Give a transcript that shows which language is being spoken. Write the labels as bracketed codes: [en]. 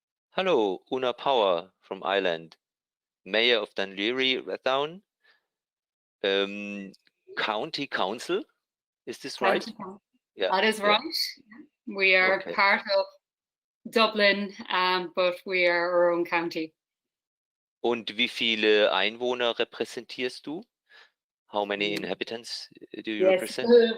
[en] Hello, Una Power from Ireland, Mayor of Dunleary, Rathown, County Council. Is this right? County Council. Yeah. That is right. We are Okay. part of Dublin, but we are our own county. [de] Und wie viele Einwohner repräsentierst du? [en] How many inhabitants do you represent?